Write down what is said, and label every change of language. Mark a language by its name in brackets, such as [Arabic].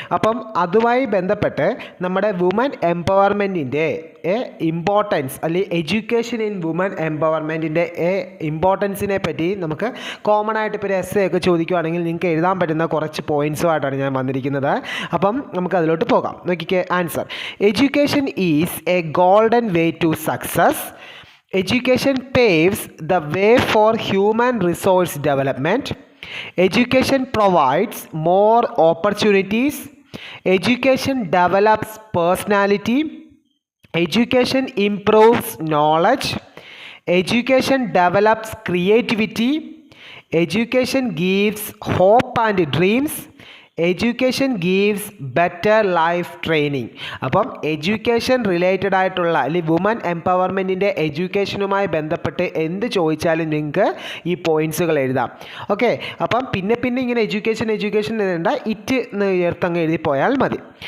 [Malayalam] അപ്പം അതുമായി ബന്ധപ്പെട്ട് നമ്മുടെ വുമൻ എംപവർമെൻറ്റിൻ്റെ ഇമ്പോർട്ടൻസ് അല്ലെങ്കിൽ എഡ്യൂക്കേഷൻ ഇൻ വുമൻ എംപവർമെൻറ്റിൻ്റെ ഇമ്പോർട്ടൻസിനെ പറ്റി നമുക്ക് കോമൺ ആയിട്ട് ഇപ്പോൾ ഒരു എസ്സേ ഒക്കെ ചോദിക്കുവാണെങ്കിൽ നിങ്ങൾക്ക് എഴുതാൻ പറ്റുന്ന കുറച്ച് പോയിൻറ്സുമായിട്ടാണ് ഞാൻ വന്നിരിക്കുന്നത്. അപ്പം നമുക്ക് അതിലോട്ട് പോകാം. നോക്കിക്കേ, answer: [English] Education is a golden way to success. Education paves the way for human resource development. Education provides more opportunities. Education develops personality. Education improves knowledge. Education develops creativity. Education gives hope and dreams. Education gives better life training. [Malayalam] അപ്പം education related ആയിട്ടുള്ള അല്ലെങ്കിൽ woman എംപവർമെൻറ്റിൻ്റെ എഡ്യൂക്കേഷനുമായി ബന്ധപ്പെട്ട് എന്ത് ചോദിച്ചാലും നിങ്ങൾക്ക് ഈ പോയിൻറ്സുകൾ എഴുതാം. Okay, അപ്പം പിന്നെ ഇങ്ങനെ എഡ്യൂക്കേഷൻ എഴുതേണ്ട, ഇറ്റ് ഉയർത്തങ്ങ് എഴുതി പോയാൽ മതി.